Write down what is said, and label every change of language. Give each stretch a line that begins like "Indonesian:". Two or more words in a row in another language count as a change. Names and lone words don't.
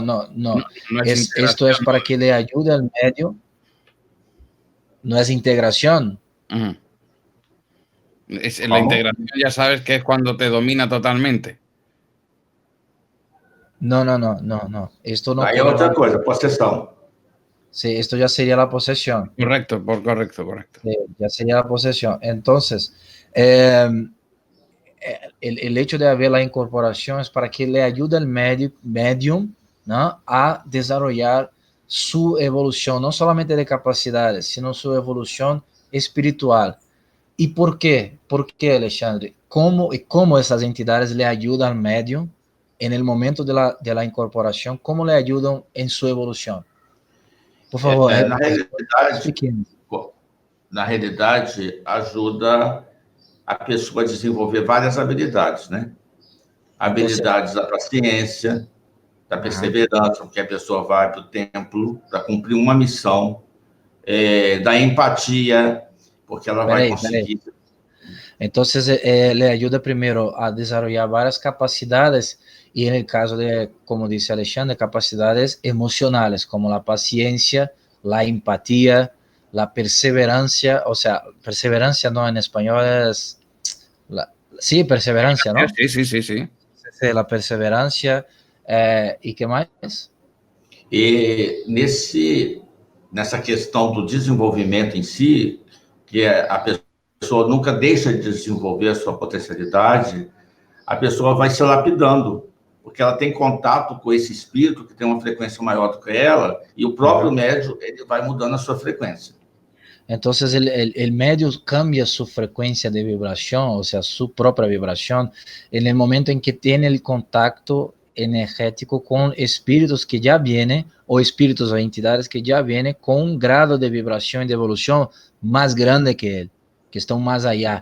Spanish: No es esto es integración. para que le ayude al medio, no es integración. Ujú. La ¿Cómo? integración ya sabes que es cuando te domina totalmente. No. Esto no
Portuguese: Aí é outra
Spanish: ocurre.
Portuguese: coisa, possessão.
Spanish: Sí, esto ya sería la posesión. Correcto. Ya sería la posesión. Entonces, eh, el hecho de haber la incorporación es para que le ayude al medium, ¿no? A desarrollar su evolución, no solamente de capacidades, sino su evolución espiritual. ¿Y por qué? ¿Por qué, Alexandre? ¿Cómo esas entidades le ayudan al medium en el momento de la incorporación? ¿Cómo le ayudan en su evolución? Por favor,
Portuguese: Na realidade,
Spanish: explique.
Portuguese: na realidade, ajuda a pessoa a desenvolver várias habilidades, né? Habilidades da paciência, da perseverança, porque a pessoa vai para o templo para cumprir uma missão, da empatia, porque ela vai conseguir.
Spanish: Entonces, le ayuda primero a desarrollar varias capacidades y en el caso de, como dice Alexandre, capacidades emocionales como la paciencia, la empatía, la perseverancia, o sea, perseverancia no en español es, sí, perseverancia, ¿no? Sí. Sí, la perseverancia, ¿y qué más?
Portuguese: E nessa questão do desenvolvimento em si, que a pessoa nunca deixa de desenvolver a sua potencialidade, a pessoa vai se lapidando, porque ela tem contato com esse espírito que tem uma frequência maior do que ela, e o próprio médium ele vai mudando a sua frequência.
Spanish: Entonces el medio cambia su frecuencia de vibración, o sea, su propia vibración, en el momento en que tiene el contacto energético con espíritus que ya vienen, o espíritus o entidades que ya vienen con un grado de vibración y de evolución más grande que él, que están más allá.